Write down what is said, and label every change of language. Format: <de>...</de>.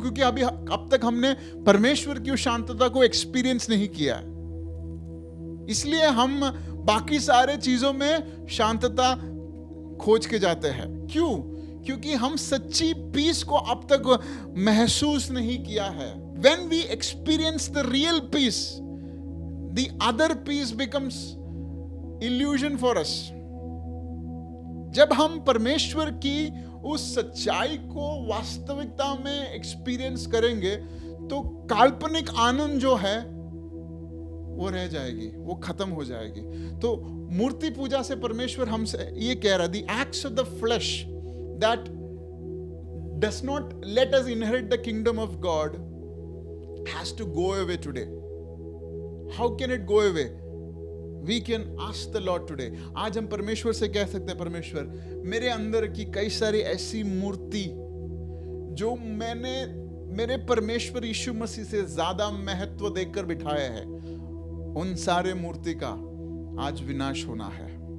<hi>क्योंकि अभी अब तक हमने परमेश्वर की उस शांतता को एक्सपीरियंस नहीं किया, इसलिए हम बाकी सारे चीजों में शांतता खोज के जाते हैं। क्यों? क्योंकि हम सच्ची पीस को अब तक महसूस नहीं किया है।</hi> <en>When we experience the real peace, the other peace becomes illusion for us.</en> <hi>जब हम परमेश्वर की उस सच्चाई को वास्तविकता में एक्सपीरियंस करेंगे तो काल्पनिक आनंद जो है वो रह जाएगी, वो खत्म हो जाएगी। तो मूर्ति पूजा से परमेश्वर हमसे ये कह रहा,</hi> <en>the acts of the flesh that does not let us inherit the kingdom of God has to go away today. How can it go away? We can ask the Lord today.</en> <hi>आज हम परमेश्वर से कह सकते हैं, परमेश्वर मेरे अंदर की कई सारी ऐसी मूर्ति जो मैंने मेरे परमेश्वर यीशु मसीह से ज्यादा महत्व देकर बिठाया है, उन सारे मूर्ति का आज विनाश होना है।</hi>